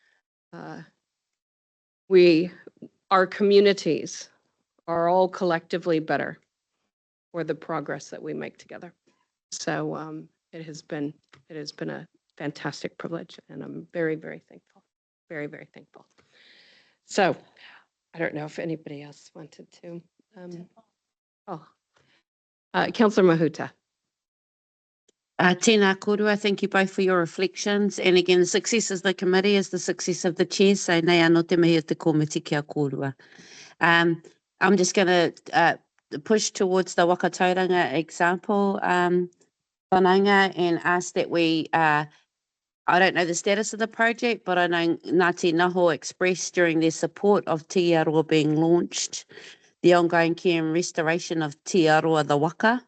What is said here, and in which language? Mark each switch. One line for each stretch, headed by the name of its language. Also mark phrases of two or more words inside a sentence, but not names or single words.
English: Our communities are all collectively better for the progress that we make together. So it has been a fantastic privilege, and I'm very, very thankful. Very, very thankful. So I don't know if anybody else wanted to. Councillor Mahuta.
Māori: Tēnā korua,
English: thank you both for your reflections. And again, the success of the committee is the success of the chair, so
Māori: nei anō te mihi o te komiti kia korua.
English: I'm just going to push towards the Wakatauranga example, whanaunga, and ask that we, I don't know the status of the project, but I know Ngāti Naho expressed during their support of Te Aroa being launched, the ongoing care and restoration of Te Aroa the Waka.